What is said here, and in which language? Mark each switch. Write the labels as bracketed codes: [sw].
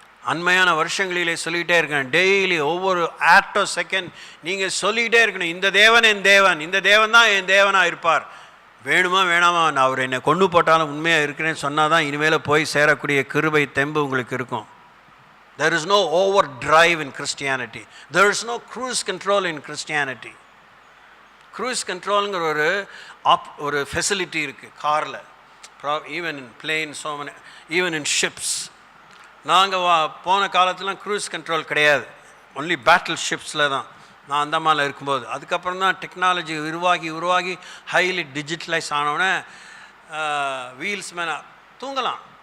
[ta] அண்மையான வருஷங்களிலே சொல்லிகிட்டே இருக்கேன். டெய்லி ஒவ்வொரு ஆட்டோ செகண்ட் நீங்கள் சொல்லிக்கிட்டே இருக்கணும், இந்த தேவன் என் தேவன், இந்த தேவன் தான் என் தேவனாக இருப்பார். வேணுமா வேணாமா, நான் அவர் என்னை கொண்டு போட்டாலும் உண்மையாக இருக்கிறேன்னு சொன்னால் தான் இனிமேல் போய் சேரக்கூடிய கிருபை தெம்பு உங்களுக்கு இருக்கும். [en] There is no overdrive in Christianity. There is no cruise control in Christianity. Cruise controlங்கிற ஒரு facility [ta] இருக்குது காரில், [en] Even in plane, so many, even in ships. [ta] நாங்கள் போன காலத்துலாம் க்ரூஸ் கண்ட்ரோல் கிடையாது, ஒன்லி பேட்டில் ஷிப்ஸில் தான். நான் அந்தமானில் இருக்கும்போது அதுக்கப்புறம் தான் டெக்னாலஜி உருவாகி ஹைலி டிஜிட்டலைஸ் ஆனவுடனே வீல்ஸ் மேலே தூங்கலாம்.